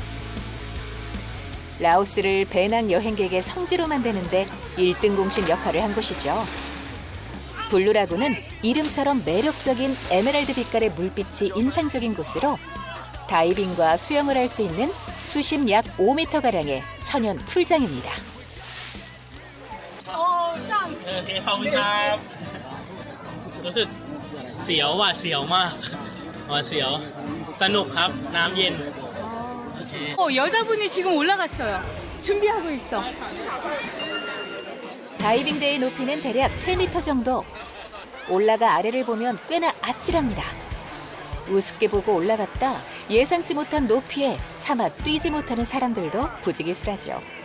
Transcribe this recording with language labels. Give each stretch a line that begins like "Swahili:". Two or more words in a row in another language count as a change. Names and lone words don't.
Korean: 라오스를 배낭 여행객의 성지로 만드는데 1등 공신 역할을 한 곳이죠. 블루라군은 이름처럼 매력적인 에메랄드 빛깔의 물빛이 인상적인 곳으로 다이빙과 수영을 할 수 있는 수심 약 5m가량의 천연 풀장입니다.
Thai: โอเคขอบคุณครับรู้สึกเสียวหวาดเสียวมากหวาดเสียวสนุกครับน้ำเย็น
Korean: 여자분이 지금 올라갔어요. 준비하고 있어. 다이빙대의 높이는 대략 7m 정도. 올라가 아래를 보면 꽤나 아찔합니다. 우습게 보고 올라갔다 예상치 못한 높이에 차마 뛰지 못하는 사람들도 부지기수라죠.